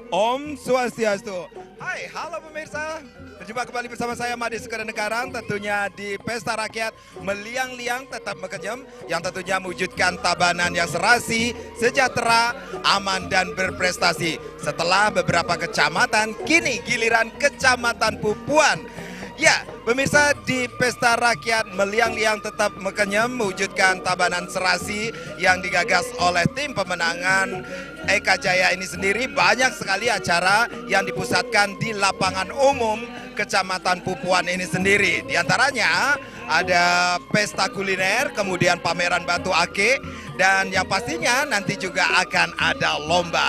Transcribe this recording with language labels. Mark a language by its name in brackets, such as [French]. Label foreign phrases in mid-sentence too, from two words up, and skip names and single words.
[Balinese] Om Swastiastu. [Indonesian] Hai, halo pemirsa. Berjumpa kembali bersama saya Made Sukadenegarang, tentunya di Pesta Rakyat Meliang-Liang Tetap Mekenyem, yang tentunya mewujudkan Tabanan yang serasi, sejahtera, aman dan berprestasi. Setelah beberapa kecamatan, kini giliran Kecamatan Pupuan. Ya, pemirsa, di Pesta Rakyat Meliang-Liang Tetap Mekenyem mewujudkan Tabanan serasi yang digagas oleh tim pemenangan Eka Jaya ini sendiri. Banyak sekali acara yang dipusatkan di lapangan umum Kecamatan Pupuan ini sendiri. Di antaranya ada pesta kuliner, kemudian pameran batu akik, dan yang pastinya nanti juga akan ada lomba.